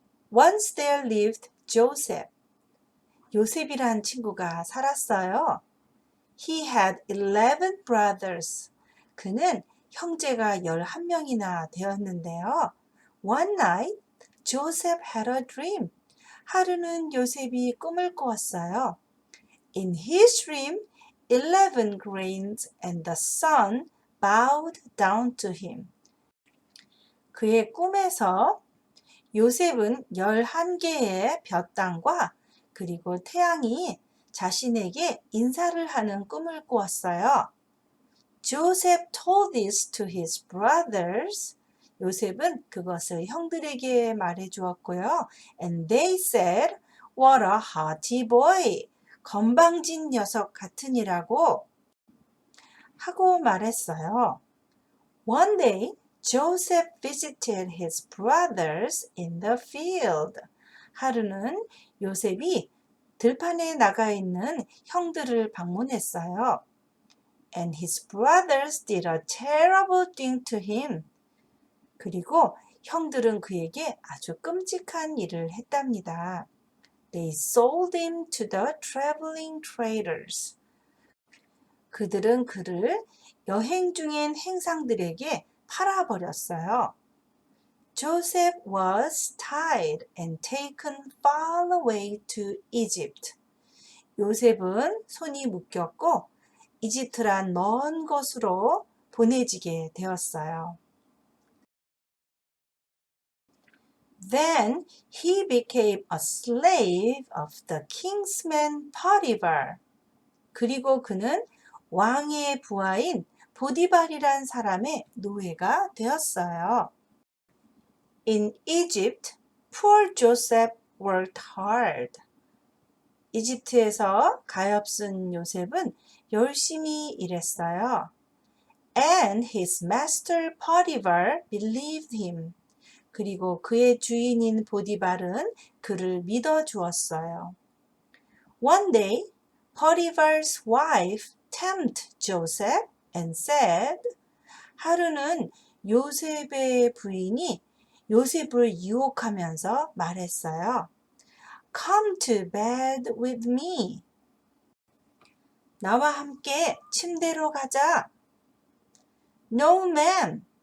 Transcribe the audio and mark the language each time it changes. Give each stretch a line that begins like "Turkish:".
English: Once there lived Joseph.
Korean: 요셉이란 친구가 살았어요.
English: He had 11 brothers.
Korean: 그는 형제가 11명이나 되었는데요.
English: One night, Joseph had a dream.
Korean: 하루는 요셉이 꿈을 꾸었어요.
English: In his dream, 11 grains and the sun bowed down to him.
Korean: 그의 꿈에서 요셉은 11개의 볕땅과 그리고 태양이 자신에게 인사를 하는 꿈을 꾸었어요.
English: Joseph told this to his brothers.
Korean: 요셉은 그것을 형들에게 말해 주었고요.
English: And they said, What a haughty boy!
Korean: 건방진 녀석 같으니라고 하고 말했어요.
English: One day, Joseph visited his brothers in the field.
Korean: 하루는 요셉이 들판에 나가 있는 형들을 방문했어요.
English: And his brothers did a terrible thing to him.
Korean: 그리고 형들은 그에게 아주 끔찍한 일을 했답니다.
English: They sold him to the traveling traders.
Korean: 그들은 그를 여행 중인 행상들에게 팔아버렸어요.
English: Joseph was tied and taken far away to Egypt.
Korean: 요셉은 손이 묶였고 이집트란 먼 곳으로 보내지게 되었어요.
English: Then he became a slave of the king's man Potiphar.
Korean: 그리고 그는 왕의 부하인 보디발이란 사람의 노예가 되었어요.
English: In Egypt, poor Joseph worked hard.
Korean: 이집트에서 가엾은 요셉은 열심히 일했어요.
English: And his master Potiphar believed him.
Korean: 그리고 그의 주인인 보디발은 그를 믿어 주었어요.
English: One day, Potiphar's wife tempted Joseph and said, 하루는 요셉의 부인이 요셉을 유혹하면서 말했어요. Come to bed with me. 나와 함께 침대로 가자. No, ma'am.